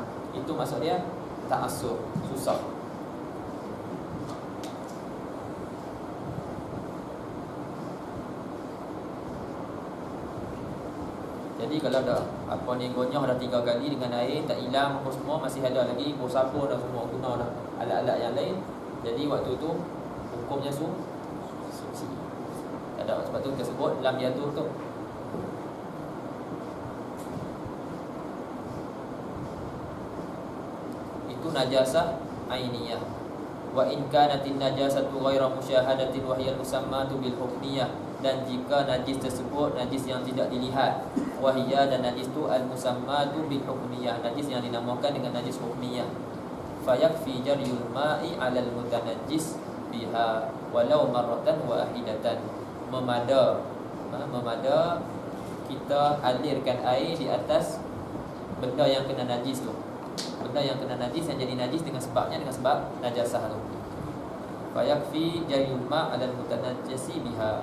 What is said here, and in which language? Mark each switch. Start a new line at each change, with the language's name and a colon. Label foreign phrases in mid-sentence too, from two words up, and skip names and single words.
Malay: Itu maksud dia ta'assur, susah. Jadi kalau dah gonyah dah 3 kali dengan air tak hilang apa semua, masih ada lagi bau sabun dah semua, guna dah alat-alat yang lain, jadi waktu tu hukumnya suci. Tak ada. Sebab tu kita sebut
Arabic: لم يدر
Malay: tu. Itu
Arabic: نجاسة عينية. وإن كانت النجاسة غير مشاهدة وهي المسماة بالحكمية,
Malay: dan jika najis tersebut najis yang tidak dilihat,
Arabic: وهي,
Malay: dan najis tu
Arabic: المسماة بالحكمية,
Malay: najis yang dinamakan dengan najis hukmiyah,
Arabic: فيكفي جري الماء على المتنجس بها ولو مرة واحدة.
Malay: Memada kita alirkan air di atas benda yang kena najis tu. Benda yang kena najis, yang jadi najis dengan sebabnya, dengan sebab najasah tu.
Arabic: فيكفي جري الماء على المتنجس بها.